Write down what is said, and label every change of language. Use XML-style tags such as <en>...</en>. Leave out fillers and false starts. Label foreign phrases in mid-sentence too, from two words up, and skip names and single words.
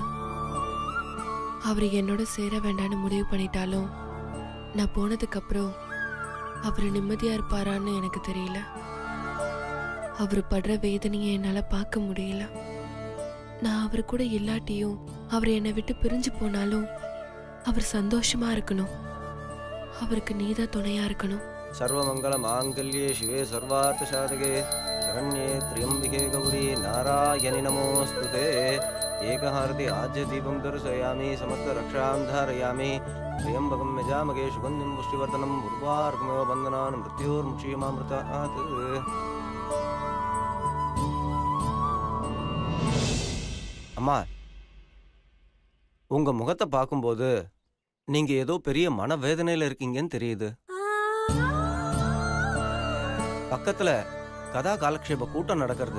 <ta>அவர் என்னோட சேர வேண்டான்னு முடிவு பண்ணிட்டாலும் நான் போனதுக்கு அப்புறம் அவர் நிம்மதியா இருப்பாரான்னு எனக்கு தெரியல. அவர் படுற வேதனையை என்னால பார்க்க முடியல. நான் அவர் கூட இல்லாட்டியும் அவர் என்னை விட்டு பிரிஞ்சு போனாலும் அவர் சந்தோஷமா இருக்கணும். அவருக்கு நீதான் துணையா இருக்கணும்.</ta> <sa>सर्वमङ्गलमाङ्गल्ये शिवे सर्वार्थसाधके शरण्ये त्र्यम्बिके गौरी नारायणि नमोऽस्तु ते एकहारति आज्यदीपं दर्शयामि समस्तरक्षां धारयामि त्र्यम्बकं यजामहे सुगन्धिं पुष्टिवर्धनं उर्वारुकमेव बन्धनान् मृत्योर्मुक्षीमामृतात्</sa> <ta>அம்மா, உங்க முகத்தை பார்க்கும்போது நீங்க ஏதோ பெரிய மனவேதனையில இருக்கீங்கன்னு தெரியுது. பக்கத்துல கதா காலக்ஷேப கூட்டம் நடக்கிறது.</ta>